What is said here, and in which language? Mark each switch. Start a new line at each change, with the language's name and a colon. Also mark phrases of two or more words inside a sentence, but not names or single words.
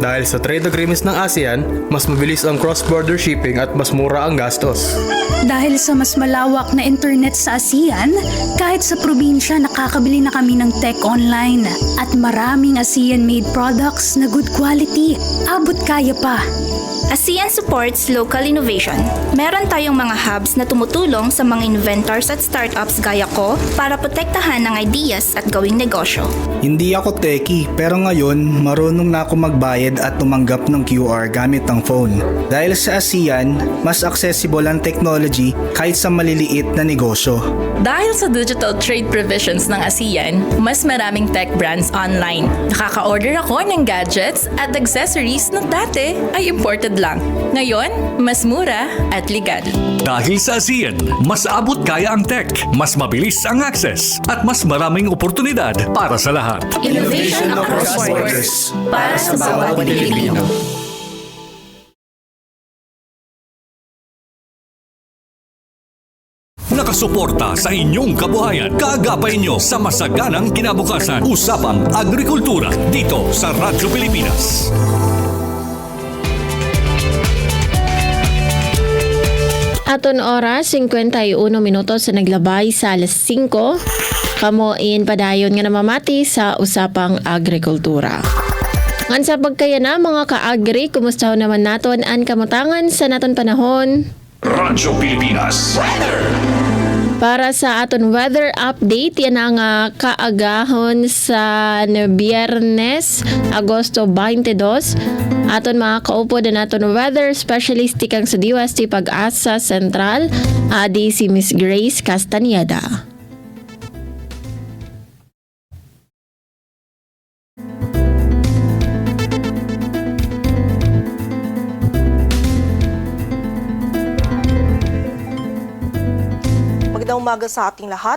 Filipino: Dahil sa
English: trade agreements
Filipino: ng ASEAN, mas mabilis ang
English: cross-border shipping
Filipino: at mas mura ang gastos. Dahil sa mas malawak na internet sa ASEAN, kahit sa probinsya nakakabili na kami ng tech online. At maraming ASEAN-made products na
English: good quality.
Filipino: Abot kaya pa.
English: ASEAN supports local innovation.
Filipino: Meron tayong mga hubs na tumutulong sa mga inventors at startups gaya ko para protektahan ang ideas at gawing negosyo. Hindi ako techie, pero ngayon marunong na ako magbayad at tumanggap ng QR gamit ang phone. Dahil sa ASEAN, mas accessible ang technology kahit sa maliliit na negosyo. Dahil sa
English: digital trade provisions
Filipino: ng ASEAN, mas maraming
English: tech brands
Filipino: online. Nakaka-order ako ng gadgets at accessories na dati ay imported lang. Ngayon, mas mura at legal. Dahil sa ASEAN, mas abot kaya ang tech, mas mabilis ang access, at mas maraming oportunidad para sa lahat.
English: Innovation across borders
Filipino: para sa bawat Pilipino. Nakasuporta sa inyong kabuhayan. Kaagapay nyo sa masaganang kinabukasan. Usapang Agrikultura dito sa Radyo Pilipinas.
Waray: Aton oras, 51 minutos sa naglabay sa alas 5. Kamuin padayon nga namamati sa Usapang Agrikultura. Ngan sa pagkaya na mga ka-agri, kumusta naman naton ang kamutangan sa naton panahon? Radyo Pilipinas Weather. Para sa aton
English: weather update,
Waray: yan ang kaagahon sa Biyernes, Agosto 22. Aton mga kaupo na naton
English: weather specialist
Waray: kang sa DOST Pag-asa Central, adi si Miss Grace Castañeda.
Filipino: Magandang umaga sa ating lahat.